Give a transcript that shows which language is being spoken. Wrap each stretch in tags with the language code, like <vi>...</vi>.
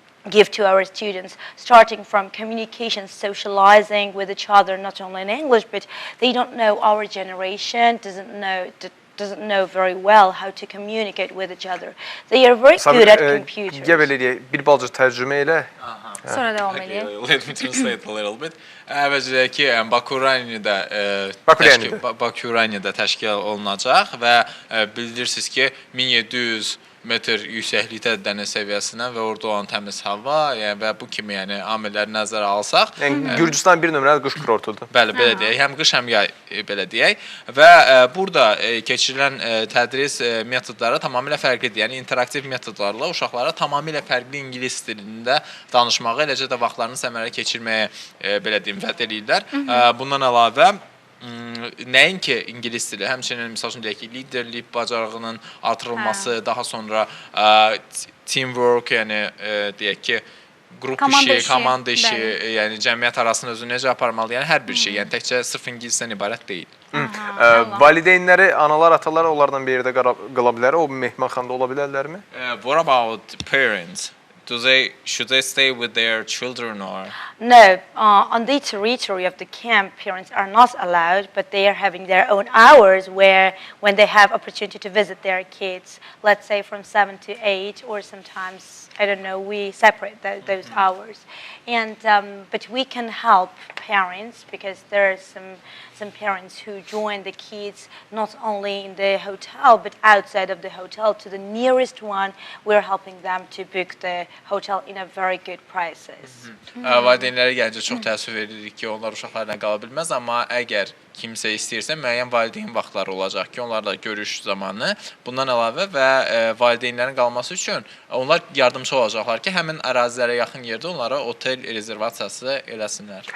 <en>give to our students, starting from communication, socializing with each other, not only in English, but they don't know, our generation doesn't know very well how to communicate with each other. They are very good at computers.</en> <az>Bir balcı tərcümə elə. Sonra devam edeyim.</az> <en>Let me translate a little bit.</en> <az>Əvvəlcədəki Bakuriyanidə təşkil olunacaq və bildirirsiniz ki, 1700 metr yüksəklikdə dəniz səviyyəsinə və orada olan təmiz hava və bu kimi amilləri nəzərə alsaq. Yəni, Gürcüstan bir nömrəli qış kurortudur. Bəli, belə deyək. Həm qış, həm yay, belə deyək. Və burada keçirilən tədris metodları tamamilə fərqlidir. Yəni, interaktiv metodlarla uşaqlara tamamilə fərqli ingilis dilində danışmağı, eləcə də vaxtlarını səmərəli keçirməyə, belə deyim, vəd edirlər. Bundan əlavə, nəinki ingilis dili, həmçinin misal üçün deyək ki, liderlik bacarığının artırılması, daha sonra teamwork, yəni deyək ki, qrup işi, komanda işi, yəni cəmiyyət arasında özünü necə aparmalı, yəni hər bir şey, yəni təkcə sırf ingilisdən ibarət deyil. Valideynləri, analar, atalar onlardan bir yerdə qala bilər, o mehmanxanada ola bilərlərmi?</az> <en>What about parents? Should they stay with their children or? No, on the territory of the camp, parents are not allowed, but they are having their own hours when they have opportunity to visit their kids, let's say from 7 to 8, or sometimes, I don't know, we separate those hours. And but we can help parents because there are some parents who join the kids not only in the hotel but outside of the hotel to the nearest one. We're helping them to book the hotel in a very good prices.</en> <az>Valideynlərə gəlincə çox təəssüf edirik ki, onlar uşaqlarla qala bilməz, amma əgər kimsə istəyirsə, müəyyən valideyn vaxtları olacaq ki, onlarla görüş zamanı. Bundan əlavə və valideynlərin qalması üçün onlar yardımcı olacaqlar ki, həmin ərazilərə yaxın yerdə onlara otel rezervasiyası eləsinlər.</az>